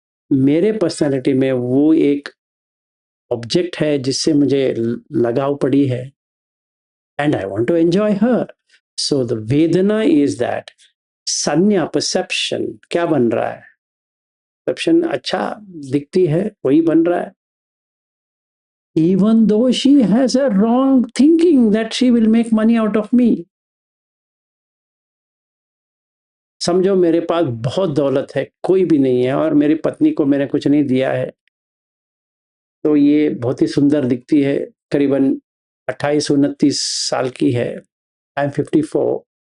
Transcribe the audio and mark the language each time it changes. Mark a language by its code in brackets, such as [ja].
[hi] मेरे पर्सनालिटी में वो एक ऑब्जेक्ट है जिससे मुझे लगाव पड़ी है, [en] And I want to enjoy her. [hi] So the वेदना इज दैट संज्ञा, परसेप्शन क्या बन रहा है, परसेप्शन अच्छा दिखती है वही बन रहा है. [en] Even though she has a wrong thinking that she will make money out of me. [hi] समझो मेरे पास बहुत दौलत है, कोई भी नहीं है, और मेरी पत्नी को मैंने कुछ नहीं दिया है, तो ये बहुत ही सुंदर दिखती है, करीबन 28-29 साल की है. [en] I am 54.